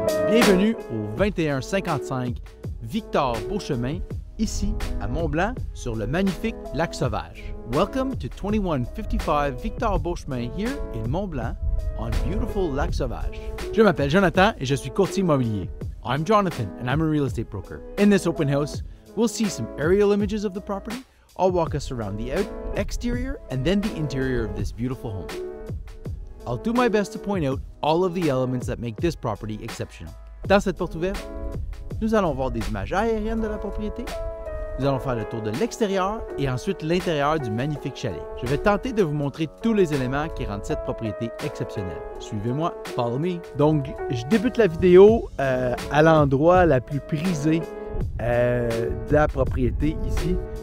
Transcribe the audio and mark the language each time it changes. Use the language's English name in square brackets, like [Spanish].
[French] Bienvenue au 2155 Victor Beauchemin, ici à Mont-Blanc, sur le magnifique Lac Sauvage. [English] Welcome to 2155 Victor Beauchemin here in Mont-Blanc on beautiful Lac Sauvage. [French] Je m'appelle Jonathan et je suis courtier immobilier. [English] I'm Jonathan and I'm a real estate broker. In this open house, we'll see some aerial images of the property. I'll walk us around the exterior and then the interior of this beautiful home. I'll do my best to point out all of the elements that make this property exceptional. [French] Dans cette porte ouverte, nous allons voir des images aériennes de la propriété. Nous allons faire le tour de l'extérieur et ensuite l'intérieur du magnifique chalet. Je vais tenter de vous montrer tous les éléments qui rendent cette propriété exceptionnelle. Suivez-moi, [English] follow me. [French] Donc, je débute la vidéo à l'endroit la plus prisé de la propriété ici.